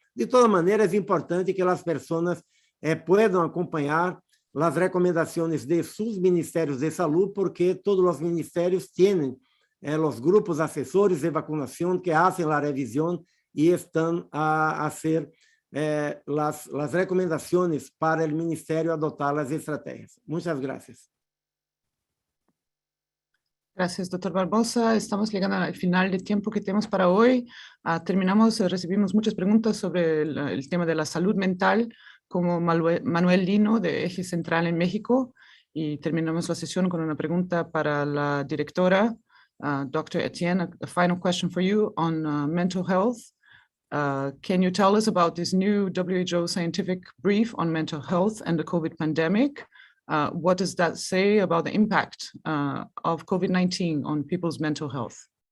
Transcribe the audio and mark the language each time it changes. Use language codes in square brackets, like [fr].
[pt] De toda maneira, é importante que as pessoas possam acompanhar as recomendações de seus ministérios de saúde, porque todos os ministérios têm os grupos assessores de vacunação que fazem a revisão e estão a fazer as recomendações para o Ministério adotar as estratégias. Muitas graças. [es] Gracias, doctor Barbosa. Estamos llegando al final del tiempo que tenemos para hoy. Recibimos muchas preguntas sobre el tema de la salud mental, como Manuel Lino, de Eje Central en México, y terminamos la sesión con una pregunta para la directora, Dr. [en] Etienne, a final question for you on mental health. Can you tell us about this new WHO scientific brief on mental health and the COVID pandemic? What does that say about the impact of COVID-19 on people's mental health?